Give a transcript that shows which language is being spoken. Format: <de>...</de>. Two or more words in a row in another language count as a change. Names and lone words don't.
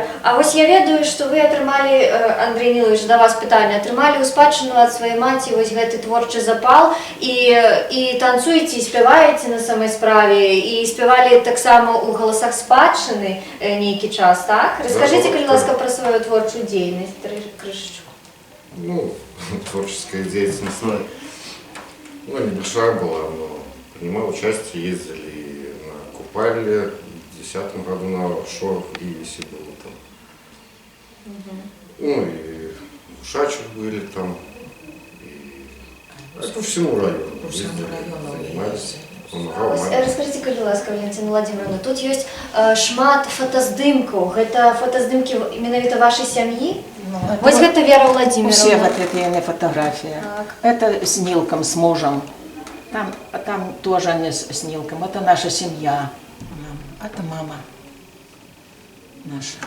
<be>А вось я ведаю, што вы атрымалі, Андрей Нилович, да вас пытанне, атрымалі ў спадчыну ад сваёй маці вось гэты творчы запал і танцуеце, і спяваеце на самай справе, і спявалі таксама ў галасах спадчыны нейкі час, так? Раскажыце, калі ласка, пра сваю творчую дзейнасць, крышачку.</be> <ru>Ну, творческая деятельность, небольшая была, но принимал участие, ездили на Купале, в 2010 году на шор в Ивисе было там. Ну и в Шачах были там. И по всему району. По всему району занимались. Помагал маме.</ru> <be>Раскажите, калі ласка, Валентина Владимировна, тут ёсць шмат фотаздымкаў. Гэта фотаздымкі менавіта вашай сям'і? Вось гэта Вера Владимировна.</be> <ru>Все вот это фотография. Так. Это с Нилком, с мужем. Там тоже они с Нилком. Это наша семья. Это мама наша.</ru>